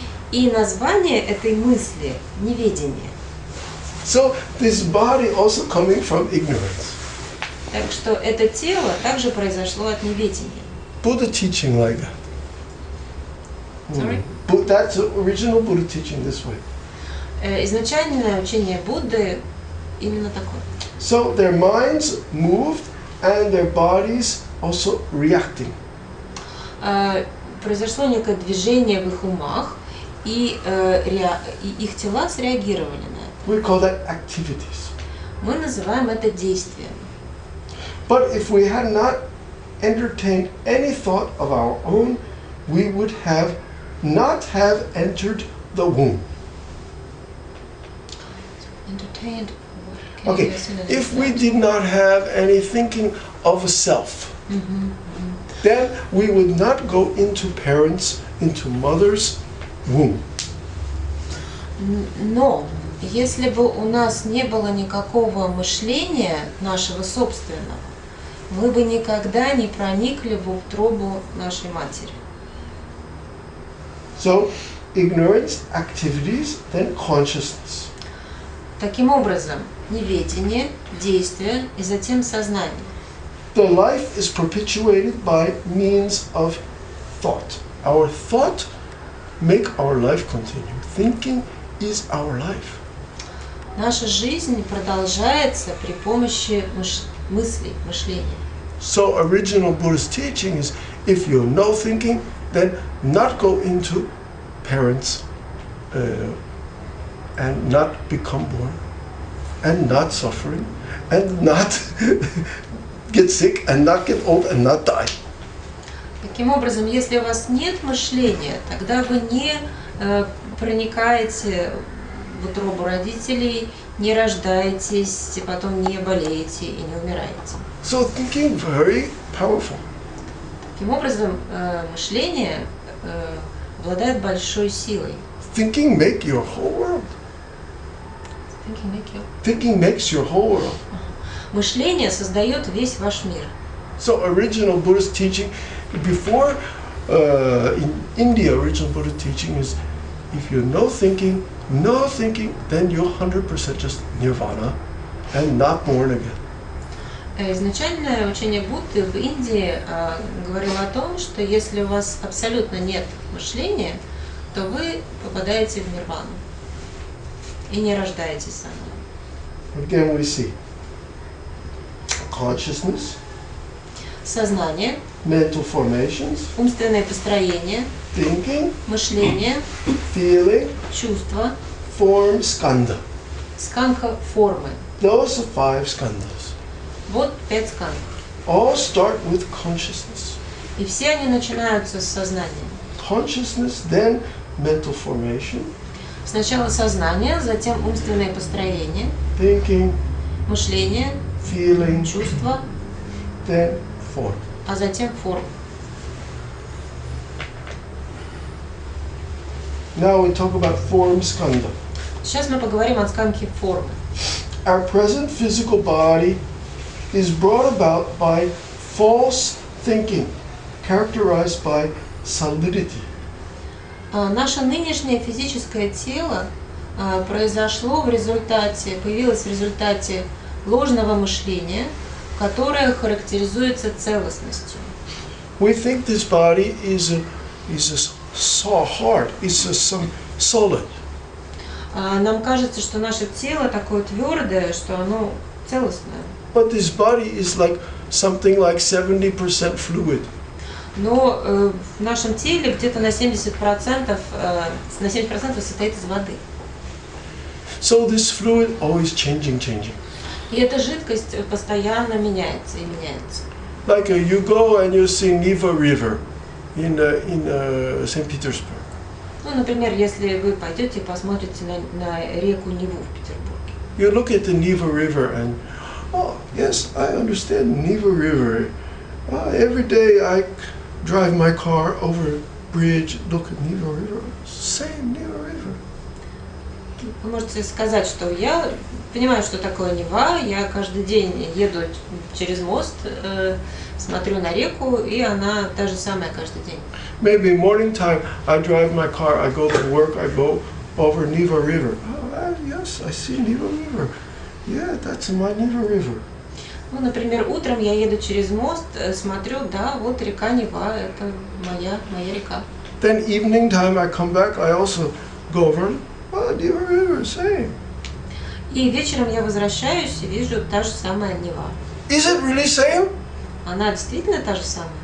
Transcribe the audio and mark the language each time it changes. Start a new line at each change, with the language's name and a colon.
Russian: И название этой мысли – неведение.
English: So this body also coming from ignorance.
Russian: Так что это тело также произошло от неведения.
English: Buddha teaching like that. Sorry? But that's the original Buddha teaching this way.
Russian: Изначальное учение Будды именно такое.
English: So their minds moved and their bodies also reacting.
Russian: Произошло некое движение в их умах, и их тела среагировали на это.
English: We call that activities.
Russian: Мы называем это действием.
English: But if we had not entertained any thought of our own, we would have not have entered the womb. Entertained. Okay, if we did not have any thinking of a self, then we would not go into mother's womb.
Russian: Но если бы у нас не было никакого мышления нашего собственного, мы бы никогда не проникли в утробу нашей матери.
English: So, ignorance, activities, then consciousness.
Russian: Таким образом, неведение, действие и затем сознание.
English: The life is perpetuated by means of thought. Our thought make our life continue. Thinking is our life.
Russian: Наша жизнь продолжается при помощи мыслей, мышления.
English: So original Buddhist teaching is, if you know thinking, then not go into parents and not become born, and not suffering, and not get sick, and not get old, and not die.
Russian: Таким образом, если у вас нет мышления, тогда вы не проникаете в утробу родителей, не рождаетесь, потом не болеете и не умираете.
English: So thinking very powerful.
Russian: Таким образом, мышление обладает большой силой.
English: Thinking make your whole world. Thinking makes your whole world.
Russian: Мышление создает весь ваш мир.
English: So original Buddhist teaching, before in India, original Buddhist teaching is, if you know thinking, then you're 100% just nirvana and not born again.
Russian: Изначальное учение Будды в Индии говорило о том, что если у вас абсолютно нет мышления, то вы попадаете в нирвану и не рождаетесь заново.
English: Again we see consciousness,
Russian: Сознание,
English: mental formations,
Russian: умственное построение,
English: thinking,
Russian: мышление,
English: feeling,
Russian: чувство,
English: form, skandha.
Russian: скандха формы.
English: Those are 5 skandhas.
Russian: Вот 5 скандх.
English: All start with consciousness.
Russian: И все они начинаются с сознания.
English: Consciousness, then mental formation,
Russian: Сначала сознание, затем умственное построение,
English: thinking,
Russian: мышление,
English: feeling,
Russian: чувство,
English: then form.
Russian: а затем форма.
English: Now we talk about form skandha.
Russian: Сейчас мы поговорим о скандхе формы.
English: Our present physical body is brought about by false thinking, characterized by solidity.
Russian: Наше нынешнее физическое тело появилось в результате ложного мышления, которое характеризуется целостностью.
English: We think this body is hard, some solid.
Russian: Нам кажется, что наше тело такое твердое, что оно целостное.
English: But this body is like something like 70% fluid.
Russian: Но в нашем теле где-то на 70% состоит из воды.
English: So this fluid always changing.
Russian: И эта жидкость постоянно меняется и меняется.
English: Like you go and you see Neva River in St. Petersburg.
Russian: Ну, например, если вы пойдете и посмотрите на реку Неву в Петербурге.
English: You look at the Neva River and, oh yes, I understand Neva River. Every day I drive my car over bridge, look at Neva River. Same Neva River.
Russian: Вы можете сказать, что я понимаю, что такое Нева, я каждый день еду через мост, смотрю на реку, и она та же самая каждый день.
English: Maybe morning time, I drive my car, I go to work, I go over Neva River. Oh, yes, I see Neva River. Yeah, that's my Neva River.
Russian: Ну, например, утром я еду через мост, смотрю, да, вот река Нева, это моя река.
English: Then evening time, I come back, I also go over. Oh, Neva River, same.
Russian: И вечером я возвращаюсь и вижу та же самая Нева.
English: Is it really same?
Russian: Она действительно та же самая?